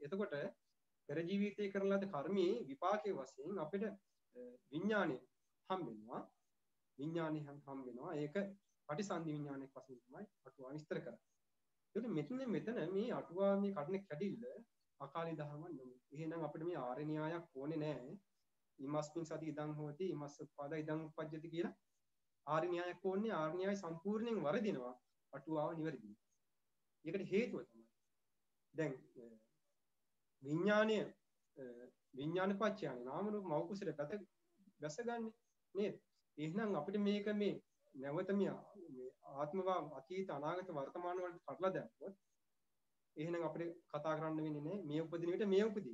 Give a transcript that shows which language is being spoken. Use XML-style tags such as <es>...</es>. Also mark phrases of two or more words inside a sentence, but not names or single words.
<si>එතකොට පෙර ජීවිතයේ කරන ලද කර්මයේ විපාකයේ වශයෙන් අපිට විඥානය හම් වෙනවා. ඒක පටිසන්ධි විඥානයක් වශයෙන් තමයි අටුවා විස්තර කරන්නේ. ඒකට මෙතන මේ අටුවා මේ කඩන කැඩිල්ල අකාලී දහමක් නෙමෙයි. එහෙනම් අපිට මේ ආර්ය න්‍යායක් ඕනේ නැහැ.</si> <pi>ඉමස්මින් සති ඉදං හෝති ඉමස්ස උපාද ඉදං උපජ්ජති</pi> <si>කියලා ආර්ය න්‍යායක් ඕනේ. ආර්ය න්‍යාය සම්පූර්ණයෙන් වරදිනවා අටුවාව නිවැරදියි. ඒකට හේතුව තමයි දැන් විඥාන පත්‍යාන නාම රූප මෞකුසල ගසගන්නේ නේද? එහෙනම් අපිට මේක මේ නැවත මේ ආත්මවා අතීත අනාගත වර්තමාන වලට කඩලා දැම්මොත් එහෙනම් අපිට කතා කරන්න වෙන්නේ නැහැ මේ උපදින විට මේ උපදී.</si>